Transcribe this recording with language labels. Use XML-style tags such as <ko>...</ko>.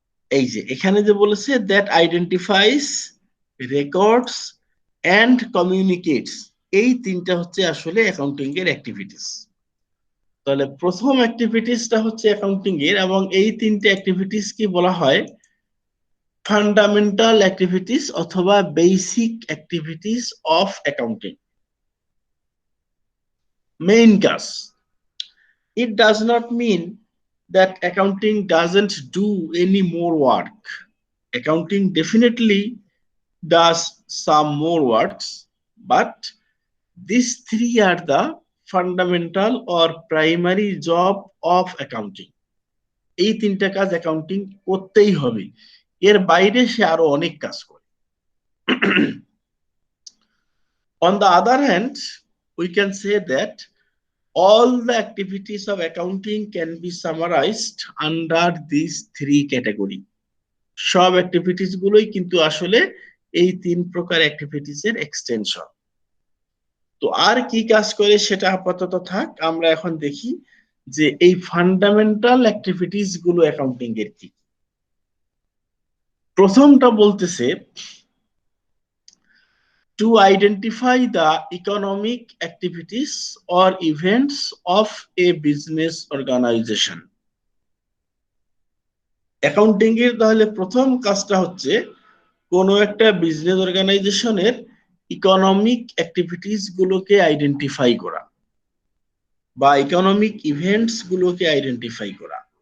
<bn>এই যে এখানে যে বলেছে</bn> <en>that identifies, records and communicates,</en> <bn>এই তিনটা হচ্ছে আসলে অ্যাকাউন্টিং এর অ্যাক্টিভিটিস। তাহলে প্রথম অ্যাক্টিভিটিসটা হচ্ছে অ্যাকাউন্টিং এর, এবং এই তিনটে অ্যাক্টিভিটিস কি বলা হয়?</bn> <en>Fundamental activities অথবা basic activities of accounting.</en> <bn>Main কাজ।</bn> <en>It does not mean that accounting doesn't do any more work. Accounting definitely does some more works, but these three are the fundamental or primary job of accounting.</en> <bn>এই তিনটা কাজ accounting করতেই হবে, এর বাইরে সে আরো অনেক কাজ করে।</bn> <en>On the other hand, we can say that all the activities of accounting can be summarized under these three category.</en> <bn>সব অ্যাক্টিভিটিস গুলোই কিন্তু আসলে এই তিন প্রকার অ্যাক্টিভিটিস এর এক্সটেনশন। তো আর কি কাজ করে সেটা আপাতত থাক, আমরা এখন দেখি যে এই ফান্ডামেন্টাল অ্যাক্টিভিটিস গুলো অ্যাকাউন্টিং এর কি। প্রথমটা বলতেছে</bn> <en>to identify the economic activities or events of a business organization.</en> <bn>Accounting এর তাহলে প্রথম কাজটা হচ্ছে কোনো একটা বিজনেস অর্গানাইজেশনের ইকোনমিক অ্যাক্টিভিটিস গুলোকে আইডেন্টিফাই করা বা ইকোনমিক ইভেন্টস গুলোকে আইডেন্টিফাই করা।</bn>